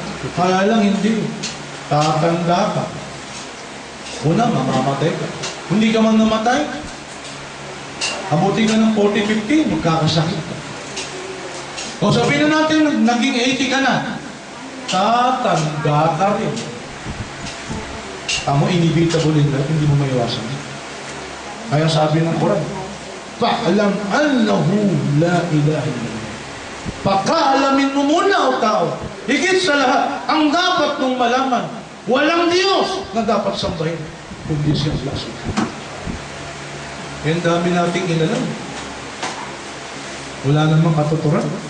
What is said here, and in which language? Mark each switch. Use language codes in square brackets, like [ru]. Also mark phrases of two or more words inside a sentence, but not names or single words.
[tl] Kaya lang hindi. Tatanda ka. Una, mamamatay ka. Kung hindi ka man namatay, abutin ka ng 40-50, magkakasakit ka. O sabihin na natin, naging 80 ka na. Tatanda ka rin. Tamo, [en] inevitable in life, [tl] hindi mo maiwasan. Kaya sabi ng Quran, [ar] فاعلم أنه لا إله إلا الله. [tl] Pagkaalamin mo muna o tao, higit sa lahat, ang dapat mong malaman, walang Diyos na dapat sambahin, kundi siya Allah subhanahu. Yan dami nating inalam. Wala namang katuturan.